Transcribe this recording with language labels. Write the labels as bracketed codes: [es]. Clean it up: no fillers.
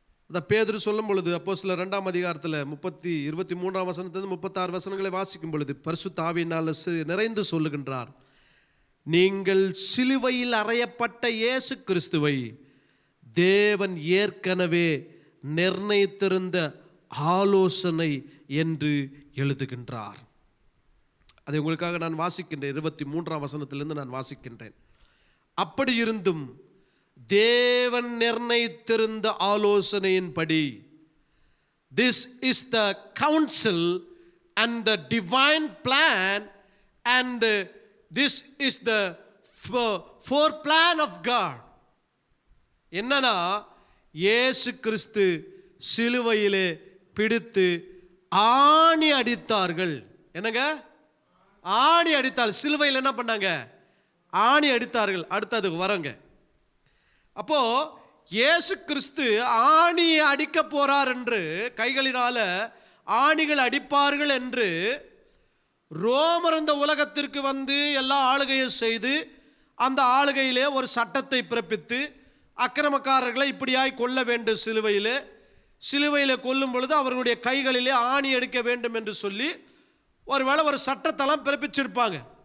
[ta] அத பேதுரு சொல்லும் பொழுது அப்போஸ்தலர் 2ஆம் அதிகாரத்தில் 23ஆம் வசனத்திலிருந்து 36 வசனங்களை வாசிக்கும் பொழுது பரிசுத்த ஆவியினால் நிறைந்து சொல்லுகின்றார், நீங்கள் சிலுவையில் அறையப்பட்ட இயேசு கிறிஸ்துவை தேவன் ஏற்கனவே நிர்ணயித்திருந்த ஆலோசனை என்று எழுதுகின்றார். அதை உங்களுக்காக நான் வாசிக்கின்றேன். 23ஆம் வசனத்திலிருந்து நான் வாசிக்கின்றேன். அப்படி இருந்தும் தேவன் நிர்ணயித்திருந்த ஆலோசனையின்படி, [en] this is the counsel and the divine plan and this is the foreplan of God. [ta] என்னன்னா, இயேசு கிறிஸ்து சிலுவையிலே பிடித்து ஆணி அடித்தார்கள். என்னங்க? ஆணி அடித்தால் சிலுவையில் என்ன பண்ணாங்க? ஆணி அடித்தார்கள். அடுத்தது வரங்க. அப்போ இயேசு கிறிஸ்து ஆணி அடிக்க போறார் என்று, கைகளினால ஆணிகள் அடிப்பார்கள் என்று ரோமர் இந்த உலகத்திற்கு வந்து எல்லா ஆளுகையும் செய்து அந்த ஆளுகையிலே ஒரு சட்டத்தை பிறப்பித்து அக்கிரமக்காரர்களை இப்படியாய் கொல்ல வேண்டும், சிலுவையிலே கொல்லும் பொழுது அவர்களுடைய கைகளிலே ஆணி அடிக்க வேண்டும் என்று சொல்லி ஒருவேளை ஒரு சட்டத்தெல்லாம் பிறப்பிச்சிருப்பாங்க.